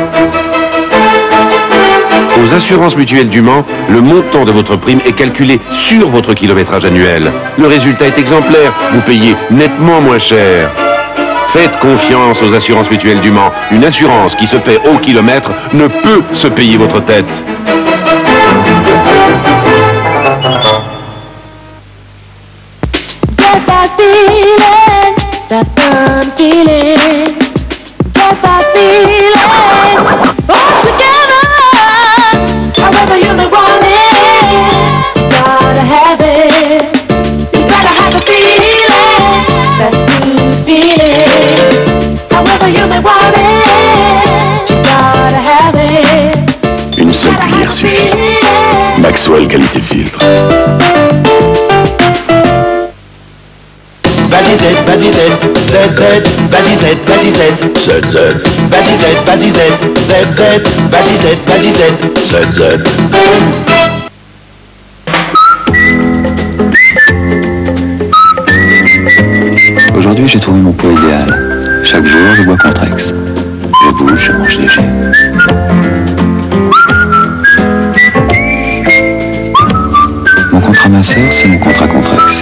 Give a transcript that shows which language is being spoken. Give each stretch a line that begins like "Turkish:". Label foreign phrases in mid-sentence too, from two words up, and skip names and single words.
French: Aux assurances mutuelles du Mans, le montant de votre prime est calculé sur votre kilométrage annuel. Le résultat est exemplaire, vous payez nettement moins cher. Faites confiance aux assurances mutuelles du Mans. Une assurance qui se paie au kilomètre ne peut se payer votre tête.
English: Get that feeling, that burn feeling. Get that feeling, all together. However you may want it, gotta have it. You gotta have the feeling, that smooth feeling. However you may want it, you gotta have it.
French: Une seule cuillère suffit. Maxwell Qualité Filtre. Vas-y Z, vas-y Z, Z, Z, vas-y Z, vas-y Z, Z, Z, vas-y Z, vas-y Z, Z, Z, vas-y Z, vas-y Z, Z, Z. Aujourd'hui, j'ai trouvé mon poids idéal. Chaque jour, je bois Contrex. Je bouge, je mange léger. Mon contrat masseur, c'est mon contrat Contrex.